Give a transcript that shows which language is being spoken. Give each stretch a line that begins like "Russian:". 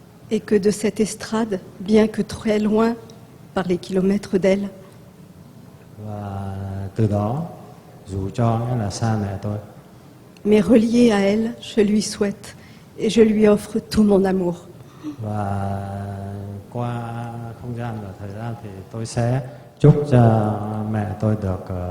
French: Et que de cette estrade, bien que très loin par les kilomètres d'elle,
Vietnamese: Và từ đó, dù cho là xa mẹ tôi,
French: mais reliée à elle, je lui souhaite et je lui offre tout mon amour.
Vietnamese: và qua không gian và thời gian thì tôi sẽ chúc cho mẹ tôi được